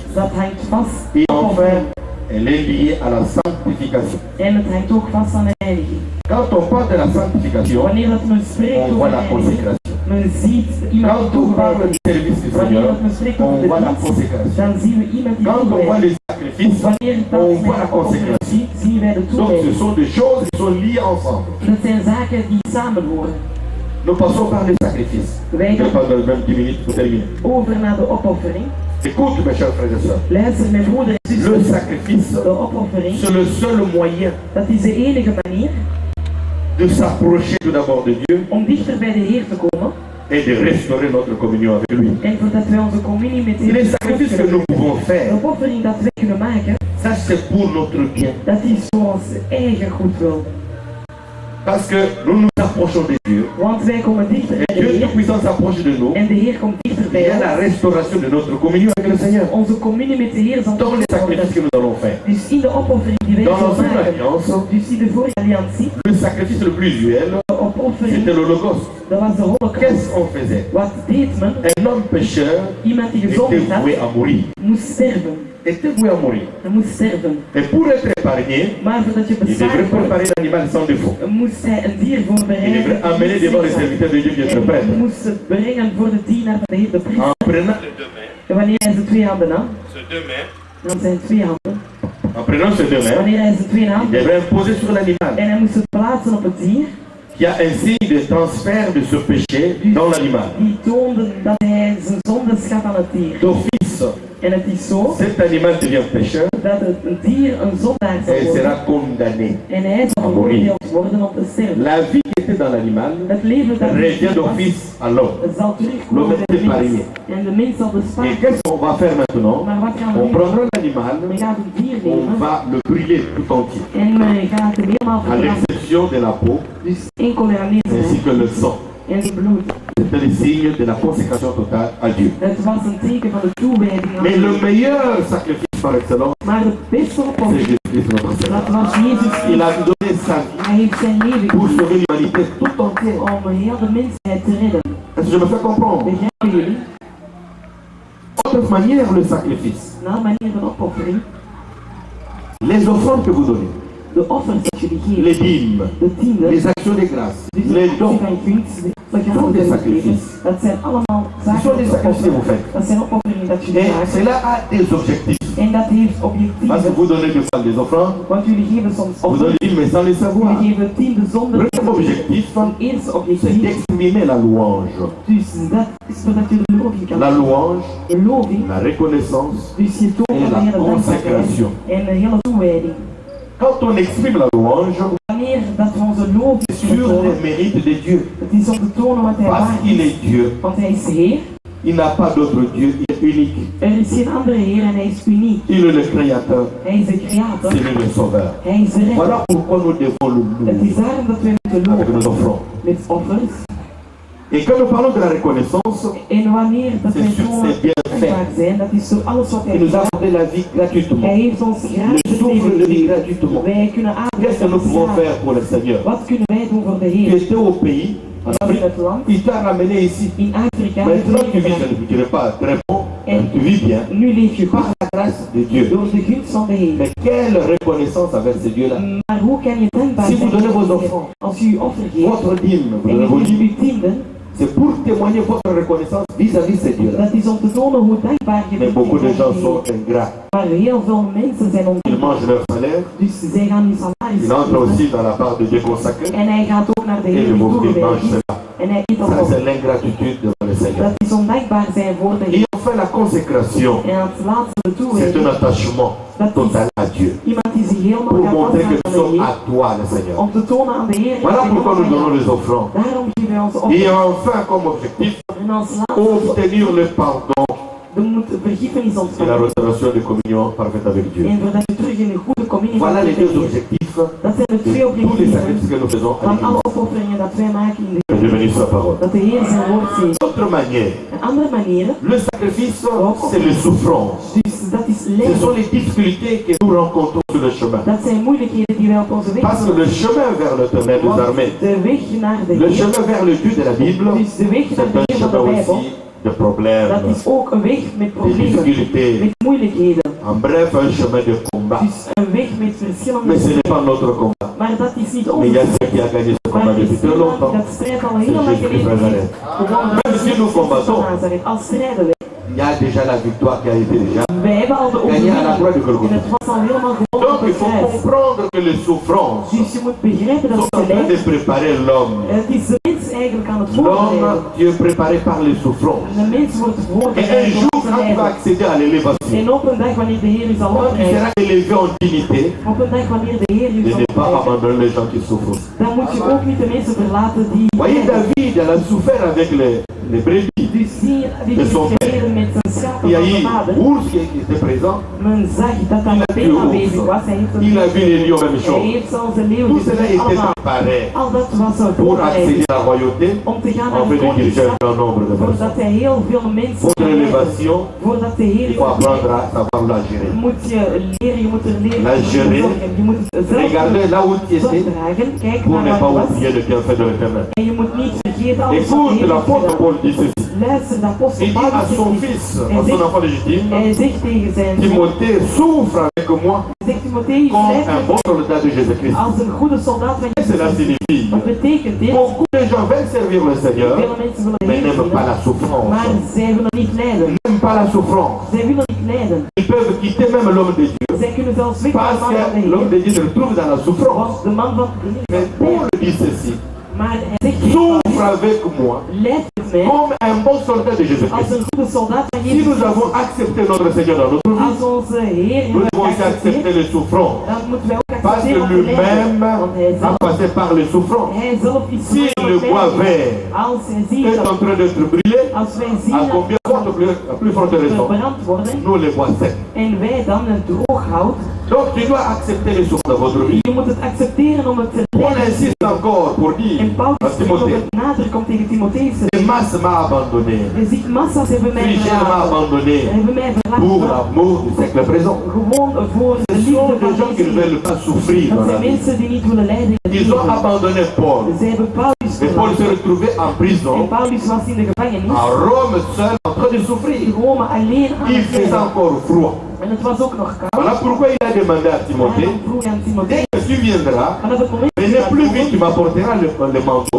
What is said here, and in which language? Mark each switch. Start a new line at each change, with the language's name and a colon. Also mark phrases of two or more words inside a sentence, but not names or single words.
French: Et enfin, elle est liée à la sanctification. Quand on parle de la sanctification, on voit la consécration. Quand on parle du service du Seigneur, on voit la consécration. Quand on voit les sacrifice,
Dutch: wanneer het
French: on
Dutch: dat
French: voit la
Dutch: naar de offering
French: consécration.
Dutch: ziet, zien wij de
French: Donc ce
Dutch: toewijding.
French: sont des choses qui sont liées ensemble.
Dutch: Dat zijn zaken die samen horen.
French: Nous passons par les sacrifices.
Dutch: Wij
French: Je
Dutch: gaan
French: parle dans même 10 minutes pour terminer.
Dutch: over naar de opoffering.
French: Écoute mes chers frères et sœurs.
Dutch: Luister mijn broeder en
French: Le
Dutch: zuster.
French: sacrifice,
Dutch: De opoffering,
French: c'est le seul moyen
Dutch: dat is de enige manier
French: de s'approcher tout d'abord de Dieu
Dutch: om dichter bij de Heer te komen.
French: et de restaurer notre communion avec lui.
Dutch: En voordat wij onze communie met de Heer
French: Les sacrifices que nous pouvons
Dutch: de
French: faire,
Dutch: opoffering dat wij kunnen maken,
French: ça c'est pour notre bien.
Dutch: dat is voor ons eigen goedwil.
French: Parce que nous nous approchons de Dieu.
Dutch: Want wij komen dichter
French: Et
Dutch: bij de
French: Dieu
Dutch: Heer
French: Tout-Puissant s'approche de nous.
Dutch: en de Heer komt dichter
French: Il y
Dutch: bij
French: a la
Dutch: ons.
French: restauration de notre communion avec le Seigneur.
Dutch: Onze communie met de Heer zal
French: Dans les sacrifices que
Dutch: worden.
French: nous allons faire.
Dutch: Dus in de opoffering die wij
French: Dans
Dutch: zullen
French: l'ancienne
Dutch: maken,
French: alliance,
Dutch: dus in de vorige alliantie,
French: le sacrifice le plus usuel,
Dutch: de opoffering,
French: c'était l'Holocauste.
Dutch: dat was de holocaust.
French: Qu'est-ce qu'on faisait?
Dutch: Wat deed men?
French: Un homme pécheur
Dutch: Iemand die
French: était
Dutch: gezondigd had,
French: voué à mourir.
Dutch: moest sterven.
French: Était voué à mourir.
Dutch: Hij moest sterven.
French: Et pour être épargné,
Dutch: Maar voordat je
French: il devrait
Dutch: bespaard wordt,
French: préparer l'animal sans défaut.
Dutch: moest hij een dier
French: Il
Dutch: voorbereiden.
French: devrait amener devant les serviteurs de Dieu qui est le
Dutch: En
French: prêtre.
Dutch: moest het brengen voor de dienaar van de Heer, de priester.
French: En prenant les deux mains,
Dutch: En wanneer hij zijn twee handen nam,
French: ces deux mains,
Dutch: dan zijn twee handen.
French: en prenant ces deux mains,
Dutch: Wanneer hij zijn twee
French: il
Dutch: handen
French: devrait imposer sur l'animal.
Dutch: en hij moest het plaatsen op het dier,
French: Il y a un signe de transfert de ce péché dans l'animal.
Dutch: die toonden dat hij zijn zonde schat aan het dier.
French: D'office,
Dutch: En het is zo
French: cet animal devient pécheur
Dutch: dat het een dier een zondaar zal
French: et il
Dutch: worden.
French: sera condamné.
Dutch: En hij zal veroordeeld worden om te sterven.
French: La vie qui était dans l'animal
Dutch: Het leven dat
French: revient d'office à l'homme.
Dutch: het zal terugkomen
French: L'homme
Dutch: bij
French: est
Dutch: de mens.
French: épargné.
Dutch: En de mens zal
French: Et
Dutch: bespaard.
French: qu'est-ce qu'on va faire maintenant?
Dutch: Maar wat gaan we
French: On
Dutch: doen?
French: prendra l'animal,
Dutch: We gaan het dier
French: on
Dutch: nemen
French: va le brûler tout entier,
Dutch: en we gaan het helemaal
French: à
Dutch: verbranden.
French: l'exception de la peau
Dutch: Dus enkel alleen
French: ainsi que le sang.
Dutch: en het bloed.
French: C'était le signe de la consécration totale à Dieu.
Dutch: Het was een teken van de toewijding aan
French: Mais le
Dutch: God.
French: meilleur sacrifice par excellence,
Dutch: Maar de beste
French: c'est
Dutch: opoffering,
French: Jésus-Christ notre Seigneur.
Dutch: dat was Jezus
French: Il a
Dutch: Christus.
French: donné sa vie
Dutch: Hij heeft zijn leven
French: pour
Dutch: gegeven
French: sauver l'humanité tout entière.
Dutch: om heel de mensheid te redden.
French: Est-ce que je me fais comprendre?
Dutch: Begrijpen jullie?
French: Autre manière, le sacrifice.
Dutch: Nou, manier van opoffering.
French: Les offrandes que vous donnez,
Dutch: De offers dat jullie geven.
French: les dîmes,
Dutch: De tienden.
French: les actions de grâce,
Dutch: Dus de
French: les
Dutch: actie
French: dons,
Dutch: van gunst. De
French: sont
Dutch: gaven
French: des
Dutch: die jullie
French: sacrifices.
Dutch: geven. Dat zijn allemaal
French: ce
Dutch: zaken
French: sont des
Dutch: dat
French: sacrifices que vous faites.
Dutch: Dat zijn opofferingen dat jullie
French: Et
Dutch: maken.
French: cela a des objectifs.
Dutch: En dat heeft
French: Parce que
Dutch: objectieven.
French: vous donnez des fois des offrandes,
Dutch: Want jullie geven soms
French: vous
Dutch: offers.
French: donnez mais sans le savoir.
Dutch: Jullie geven tienden zonder.
French: Le premier objectif,
Dutch: Van eerste
French: c'est
Dutch: objectief.
French: d'exprimer la louange.
Dutch: Dus dat is zodat je de loving kan
French: La
Dutch: doen.
French: louange,
Dutch: De loving.
French: la reconnaissance
Dutch: Dus je toont
French: et
Dutch: een
French: la
Dutch: hele dankbaarheid
French: consécration.
Dutch: en een hele toewijding.
French: Quand on exprime la louange,
Dutch: Wanneer dat we onze loving
French: c'est sur
Dutch: tonen,
French: les mérites de Dieu.
Dutch: het is om te tonen wat hij
French: Parce
Dutch: waard
French: qu'il
Dutch: is.
French: est Dieu.
Dutch: Want hij is Heer.
French: Il n'a pas d'autre Dieu, il est unique.
Dutch: Er is geen andere Heer en hij is uniek.
French: Il est le Créateur,
Dutch: Hij is de Creator.
French: c'est lui le Sauveur.
Dutch: Hij is de redder.
French: Voilà pourquoi nous devons le
Dutch: Het is
French: louer
Dutch: daarom dat wij moeten
French: avec nos
Dutch: loven
French: offrandes.
Dutch: met offers.
French: Et quand nous parlons de la reconnaissance,
Dutch: En wanneer dat
French: c'est
Dutch: wij
French: sur
Dutch: tonen
French: ses bienfaits.
Dutch: dankbaar zijn, dat is door alles wat hij
French: Il nous a
Dutch: heeft.
French: donné la vie gratuitement.
Dutch: Hij heeft ons
French: Le
Dutch: gratis
French: souffle
Dutch: leven
French: de vie
Dutch: gegeven.
French: gratuitement.
Dutch: Wij kunnen
French: Qu'est-ce que nous pouvons
Dutch: ademen.
French: faire pour le Seigneur?
Dutch: Wat kunnen wij doen voor de
French: Tu
Dutch: Heer?
French: étais au pays, en
Dutch: Was in
French: Afrique,
Dutch: het land,
French: il t'a ramené ici.
Dutch: in Afrika,
French: Maintenant tu vis, je ne dirais pas très bon, mais tu vis bien,
Dutch: nu leef je
French: par
Dutch: goed
French: la grâce de Dieu.
Dutch: door de gunst van de Heer.
French: Mais quelle reconnaissance avec ce Dieu-là.
Dutch: Maar hoe kan je dankbaar
French: Si
Dutch: zijn
French: vous donnez vos
Dutch: voor de Heer?
French: offrandes,
Dutch: Als u uw offer geeft
French: votre dîme, vous
Dutch: en
French: donnez vos
Dutch: je geeft
French: dîmes,
Dutch: uw tienden,
French: c'est pour témoigner votre reconnaissance vis-à-vis de ce Dieu-là.
Dutch: dat is om te tonen hoe dankbaar je
French: Mais
Dutch: bent.
French: beaucoup de gens
Dutch: voor
French: sont
Dutch: de Heer.
French: ingrats.
Dutch: Maar heel veel mensen zijn
French: Ils
Dutch: ondankbaar.
French: mangent leur salaire,
Dutch: Dus zij gaan hun salaris
French: ils entrent
Dutch: geven.
French: aussi dans la part de Dieu consacrée,
Dutch: En hij gaat ook naar de
French: et
Dutch: Heer
French: le
Dutch: die
French: pauvre mange
Dutch: toegewijd is.
French: cela.
Dutch: En hij eet dat
French: Ça,
Dutch: op.
French: c'est l'ingratitude devant le Seigneur.
Dutch: Dat is ondankbaar zijn voor de
French: Et
Dutch: Heer.
French: enfin, la consécration,
Dutch: En als laatste de
French: c'est un
Dutch: toewijding.
French: attachement total à Dieu.
Dutch: Iemand die zich helemaal
French: Pour
Dutch: gaat
French: montrer que
Dutch: afstaan
French: nous
Dutch: aan de
French: sommes
Dutch: Heer.
French: à toi, le Seigneur.
Dutch: Om te tonen aan de Heer.
French: Voilà
Dutch: dat
French: pourquoi
Dutch: hij
French: nous donnons
Dutch: helemaal
French: les offrandes.
Dutch: Daarom geven wij onze
French: Et
Dutch: offers.
French: enfin, comme objectif,
Dutch: En als laatste
French: obtenir le pardon
Dutch: we moeten vergiffenis
French: et la
Dutch: ontvangen.
French: restauration de communion parfaite avec Dieu.
Dutch: En voordat je terug in een goede communie
French: Voilà
Dutch: gaat
French: les
Dutch: met de
French: deux
Dutch: Heer.
French: objectifs
Dutch: Dat zijn de
French: de
Dutch: twee
French: tous les
Dutch: objectieven
French: sacrifices que nous faisons à
Dutch: van alle
French: l'Église.
Dutch: opofferingen dat wij maken in de
French: Que Dieu bénisse sa parole.
Dutch: dat de Heer zijn woord zegt.
French: D'autre manière,
Dutch: Een andere manier,
French: le sacrifice, c'est les souffrances.
Dutch: dus dat is
French: Ce
Dutch: lijden.
French: sont les difficultés que nous rencontrons sur le chemin.
Dutch: Dat zijn moeilijkheden die wij op onze weg
French: Parce que le chemin vers l'éternel des armées,
Dutch: de weg naar de
French: le
Dutch: Heer,
French: chemin vers le Dieu de la Bible,
Dutch: dus de weg naar
French: c'est
Dutch: de
French: un
Dutch: Heer van de
French: chemin
Dutch: Bijbel,
French: aussi de problèmes,
Dutch: dat is ook een weg met
French: de
Dutch: problemen,
French: difficultés.
Dutch: met moeilijkheden.
French: En bref, un chemin de combat.
Dutch: Dus een weg met verschillende
French: Mais ce n'est
Dutch: dingen.
French: pas notre combat.
Dutch: Maar dat is niet
French: Mais il y a
Dutch: onze
French: celui qui a gagné ce
Dutch: maar
French: combat
Dutch: er is
French: depuis très
Dutch: iemand die
French: longtemps.
Dutch: dat strijd al heel
French: C'est
Dutch: lang
French: Jésus-Christ
Dutch: geleden
French: Nazareth.
Dutch: heeft gewonnen.
French: Même si nous combattons,
Dutch: Nazareth. Al strijden wij,
French: il y a déjà la victoire qui a été déjà
Dutch: Wij hebben al de
French: gagnée à la croix de
Dutch: overwinning. En
French: Golgotha.
Dutch: het was al helemaal gewonnen
French: Donc
Dutch: op
French: il
Dutch: het
French: faut
Dutch: kruis.
French: comprendre que les souffrances
Dutch: Dus je moet begrijpen dat
French: sont
Dutch: het
French: en train de
Dutch: lijdt.
French: préparer l'homme.
Dutch: Het is de mens eigenlijk aan het voorbereiden.
French: L'homme qui est préparé par les souffrances.
Dutch: De mens wordt
French: Et un
Dutch: voorbereid
French: jour,
Dutch: door te
French: quand tu vas
Dutch: lijden.
French: accéder à l'élévation,
Dutch: En op een dag wanneer de Heer u zal
French: quand tu
Dutch: oprijden,
French: seras élevé en dignité,
Dutch: op een dag wanneer de Heer u
French: de
Dutch: zal
French: ne pas
Dutch: oprijden,
French: abandonner les gens qui souffrent.
Dutch: dan moet je ook niet de mensen verlaten die
French: Voyez,
Dutch: lijden.
French: David, il a souffert avec les brebis.
Dutch: Dus zie je, die
French: Et son
Dutch: heeft geleden met zijn schapen
French: Il y a
Dutch: van
French: eu
Dutch: zijn vader.
French: ours qui était présent.
Dutch: Men zag dat dat meteen aanwezig was. Hij heeft
French: Il a vu les lions, même
Dutch: hij
French: chose.
Dutch: heeft zelfs de leeuw
French: Tout cela
Dutch: gezien.
French: était
Dutch: Allemaal.
French: préparé
Dutch: Al dat was een
French: pour
Dutch: voorbereiding
French: accéder à la royauté
Dutch: om te gaan naar
French: en
Dutch: de
French: fait de diriger un
Dutch: koningschap.
French: grand nombre de personnes.
Dutch: Voordat hij heel veel mensen
French: Pour
Dutch: kan leiden.
French: l'élévation,
Dutch: Voordat de Heer
French: il
Dutch: je
French: faut apprendre
Dutch: oprijdt,
French: à savoir la gérer.
Dutch: moet je leren, je moet er leren.
French: La
Dutch: je moet
French: gérer.
Dutch: zorgen, je moet het zelf
French: Regardez là où tu étais
Dutch: dragen. Kijk
French: pour ne
Dutch: naar
French: pas
Dutch: waar je was.
French: oublier le bienfait de l'éternel.
Dutch: En je moet niet vergeten alles wat de
French: Écoute,
Dutch: Heer heeft
French: l'apôtre
Dutch: gedaan.
French: Paul dit ceci.
Dutch: Luister, de apostel
French: Il dit à
Dutch: Paulus
French: son
Dutch: zegt
French: fils,
Dutch: dit.
French: à son enfant légitime,
Dutch: Hij zegt tegen zijn zoon,
French: Timothée, souffre avec moi
Dutch: zegt Timotheus,
French: comme
Dutch: blijf
French: un bon soldat de Jésus-Christ.
Dutch: als een goede soldaat van
French: Qu'est-ce que cela
Dutch: Jezus.
French: signifie?
Dutch: Wat betekent dit?
French: Beaucoup de gens veulent servir le Seigneur,
Dutch: Vele mensen willen de
French: mais
Dutch: Heer
French: n'aiment pas
Dutch: dienen,
French: la souffrance.
Dutch: maar zij willen niet lijden.
French: N'aiment pas la souffrance.
Dutch: Zij willen niet lijden.
French: Ils peuvent quitter même l'homme de Dieu
Dutch: Zij kunnen zelfs weg van
French: parce
Dutch: de man van de
French: que l'homme
Dutch: Heer.
French: de Dieu se retrouve dans la souffrance.
Dutch: Want de man van de
French: Mais
Dutch: Heer
French: Paul dit ceci.
Dutch: maar hij zegt
French: Souffre avec moi
Dutch: leid met mij
French: comme un bon soldat de
Dutch: als
French: Jésus-Christ.
Dutch: een goede soldaat van
French: Si
Dutch: Jezus.
French: nous avons accepté notre Seigneur dans notre vie,
Dutch: Als onze Heer
French: nous
Dutch: heeft
French: devons aussi accepter
Dutch: geaccepteerd,
French: les souffrances.
Dutch: dan moeten wij ook
French: Parce
Dutch: accepteren
French: que
Dutch: wat we lijden.
French: lui-même
Dutch: Want hij
French: a
Dutch: zelf,
French: passé par les souffrances.
Dutch: hij zelf is
French: Si le bois vert
Dutch: als hij ziet
French: est en
Dutch: dat
French: train d'être brûlé,
Dutch: als wij
French: à
Dutch: zien dat
French: combien forte, à plus forte
Dutch: we
French: raison,
Dutch: verbrand worden
French: nous les bois secs.
Dutch: en wij dan het droog hout,
French: Donc tu dois accepter les souffrances de votre vie.
Dutch: je moet het accepteren om het te
French: On
Dutch: lijden.
French: insiste encore pour dire
Dutch: En
French: à
Dutch: Paulus nog
French: Timothée,
Dutch: het nader komt tegen Timotheus.
French: les masses m'ont abandonné,
Dutch: Je ziet massa's hebben mij
French: Frigère m'a
Dutch: verlaten.
French: abandonné
Dutch: Hebben mij
French: pour
Dutch: verlaten.
French: l'amour du siècle présent.
Dutch: Gewoon voor de
French: Ce
Dutch: liefde
French: sont des
Dutch: van
French: gens qui ne
Dutch: deze.
French: veulent pas souffrir
Dutch: Dat
French: dans la
Dutch: zijn
French: vie.
Dutch: mensen die niet willen lijden. in het
French: Ils ont
Dutch: leven.
French: abandonné Paul.
Dutch: Zij hebben Paulus
French: Et Paul se
Dutch: verlaten.
French: retrouvait en
Dutch: En
French: prison,
Dutch: Paulus was in de gevangenis.
French: à Rome seul, en train de
Dutch: In
French: souffrir.
Dutch: Rome alleen aan
French: Il
Dutch: het
French: faisait
Dutch: lijden.
French: encore froid.
Dutch: En het was ook nog koud.
French: Voilà pourquoi il a demandé à
Dutch: En
French: Timothée,
Dutch: dan vroeg hij aan Timotheus.
French: dès que tu viendras,
Dutch: Vanaf het moment
French: venez plus vite, tu m'apporteras le manteau,